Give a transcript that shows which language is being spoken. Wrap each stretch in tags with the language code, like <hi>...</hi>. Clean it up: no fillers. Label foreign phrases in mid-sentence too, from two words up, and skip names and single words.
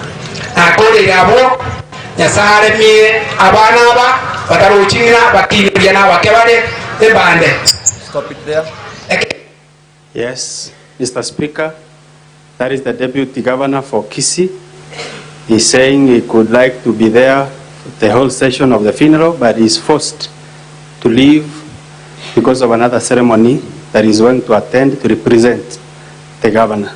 <guz>akorera abo nyasare mie abana aba bataruchina bakinira na bakebale ebande.</guz> <en>Stop it there. Yes, Mr. Speaker, that is the Deputy Governor for Kisii. He's saying he could like to be there the whole session of the funeral, but he's forced to leave because of another ceremony that he's going to attend to represent the governor.</en>